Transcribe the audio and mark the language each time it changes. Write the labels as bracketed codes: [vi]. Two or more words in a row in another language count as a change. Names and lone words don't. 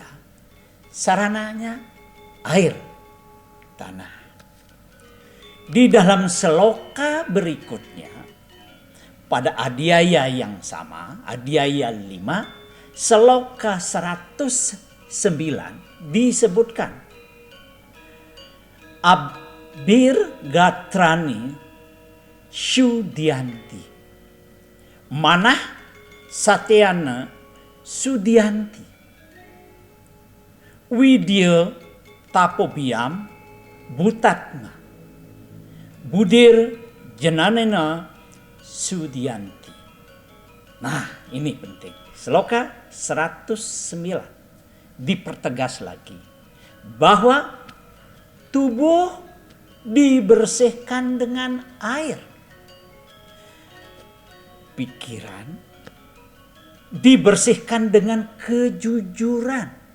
[id] Sarananya air, tanah. Di dalam seloka berikutnya, pada adiaya yang sama, adiaya 5, seloka 109 disebutkan, [sa] Abir Gatrani Syudyanti Manah Satyana Sudyanti Widya Tapobiam Butatma Budir Jananena Sudyanti. [id] Nah, ini penting. Seloka 109 dipertegas lagi bahwa tubuh dibersihkan dengan air. Pikiran dibersihkan dengan kejujuran.